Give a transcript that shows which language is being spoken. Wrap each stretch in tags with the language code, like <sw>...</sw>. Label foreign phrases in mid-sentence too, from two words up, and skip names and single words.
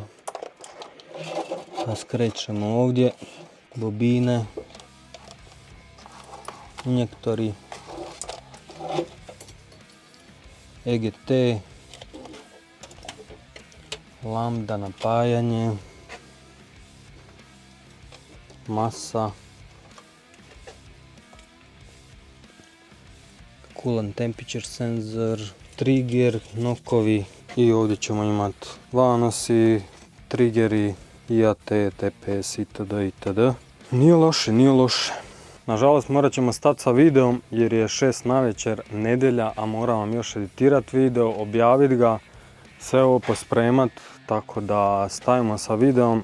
<hr>Pa skrećemo ovdje bobine, injektori, EGT, lambda napajanje, masa,</hr> <en>coolant temperature sensor, trigger,</en> <hr>nokovi i ovdje ćemo imati vanosi, triggeri, IAT, TPS itd. itd. Nije loše, nije loše. Nažalost morat ćemo stati sa videom jer je 6 navečer, nedjelja, a moram vam još editirati video, objaviti ga, sve ovo pospremat, tako da stavimo sa videom.</hr>